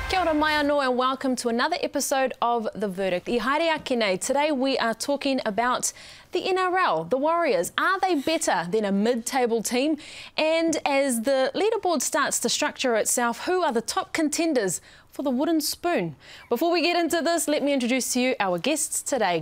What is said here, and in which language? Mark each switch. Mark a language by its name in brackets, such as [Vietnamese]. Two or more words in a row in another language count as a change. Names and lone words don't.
[Māori] ora mai anō [English] and welcome to another episode of The Verdict. [Māori] I haere ake nei. [English] Today we are talking about the NRL, the Warriors. Are they better than a mid-table team? And as the leaderboard starts to structure itself, who are the top contenders for the wooden spoon? Before we get into this, let me introduce to you our guests today.